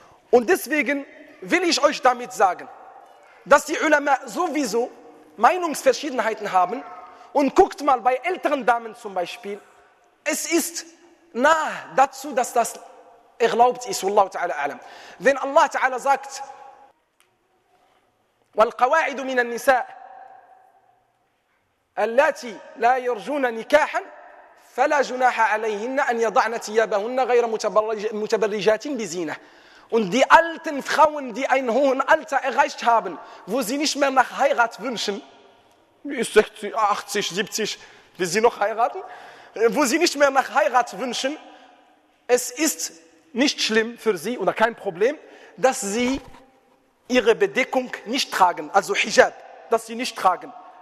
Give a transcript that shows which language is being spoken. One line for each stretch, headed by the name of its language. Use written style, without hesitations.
German: Und deswegen will ich euch damit sagen, dass die Ulama sowieso Meinungsverschiedenheiten haben. Und guckt mal, bei älteren Damen zum Beispiel, es ist nahe dazu, dass das erlaubt ist.
Arabic: Wallahu ta'ala a'lam.
German: Wenn Allah ta'ala sagt,
Arabic: والقواعد من النساء التي لا يرجون نكاحا فلا جناح عليهن ان يضعن ثيابهن غير متبرجات بزينة.
German: Und die alten Frauen, die ein hohes Alter erreicht haben, wo sie nicht mehr nach Heirat wünschen, 60, 80, 70, will sie noch heiraten, wo sie nicht mehr nach Heirat wünschen, es ist nicht schlimm für sie oder kein Problem, dass sie ihre Bedeckung nicht tragen, also Hijab, dass sie nicht tragen.